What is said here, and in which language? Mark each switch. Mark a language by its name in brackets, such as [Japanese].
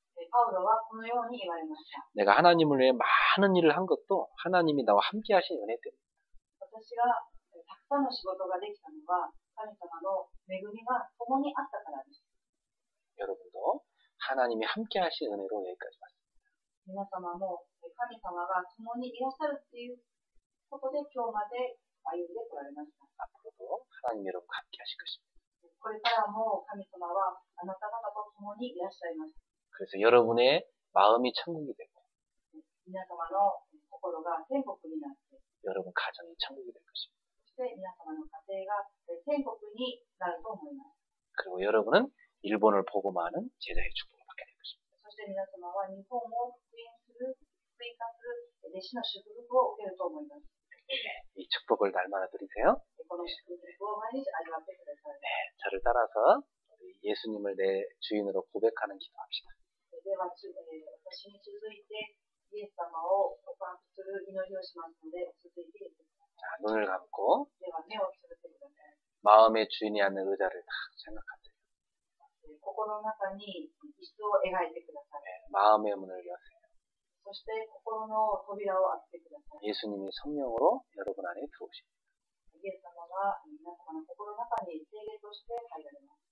[Japanese] パウロはこのように言われました。 [Korean] 내가 하나님을 위해 많은 일을 한 것도 하나님이 나와 함께 하신 은혜 때문에. [Japanese] 私がたくさんの仕事ができたのは神様の恵みが共にあったからです。 [Korean] 여러분도 하나님이 함께 하신 은혜로 여기까지 왔습니다. [Japanese] 皆様も神様が共にいらっしゃるということで今日まで歩んでこられました。 [Korean] 앞으로도 하나님 여러분과 함께 하실 것입니다. [Japanese] これからも神様はあなた方と共にいらっしゃいます。 [Korean] 그래서 여러분의 마음이 천국이 되고 [Japanese] 皆様の心が天国になって、 [Korean] 여러분 가정이 천국이 될 것입니다. [Japanese] そして皆様の家庭が天国になると思います。 [Korean] 그리고 여러분은 일본을 보고 많은 제자의 축복을 받게 될 것입니다. [Japanese] そして皆様は日本を福音化する弟子の祝福を受けると思います。 [Korean] 이 축복을 날마다 누리세요. [Japanese] この祝福を毎日味わってください。 [Korean] 저를 따라서 우리 예수님을 내 주인으로 고백하는 기도합시다. [Japanese] では、私に続いてイエス様を告白する祈りをしますので、続いて言ってください。 [Korean] 자, 눈을 감고 [Japanese] では、目をつぶってください。 [Korean] 마음의 주인이 앉는 의자를 딱 생각하세요. [Japanese] 心の中に椅子を描いてください。 [Korean] 마음의 문을 여세요. [Japanese] そして心の扉を開けてください。 [Korean] 예수님이 성령으로 여러분 안에 들어오십니다. [Japanese] イエス様が皆様の心の中に聖霊として入られます。